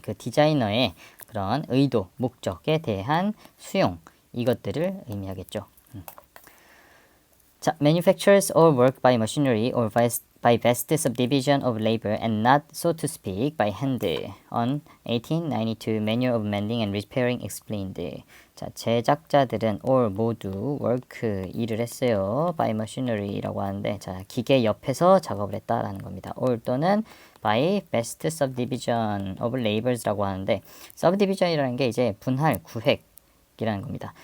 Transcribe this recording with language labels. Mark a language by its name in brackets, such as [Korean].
[Korean] 그 디자이너의 그런 의도, 목적에 대한 수용. 이것들을 의미하겠죠. 자, [English] manufacturers all work by machinery or by vast subdivision of labor and not, so to speak, by hand on 1892 Manual of Mending and Repairing explained. [Korean] 자, 제작자들은 all 모두 work 일을 했어요. [English] by machinery [Korean] 라고 하는데 자, 기계 옆에서 작업을 했다라는 겁니다. all 또는 [English] by vast subdivision of labors [Korean] 라고 하는데 subdivision이라는 게 이제 분할, 구획 이라는 겁니다.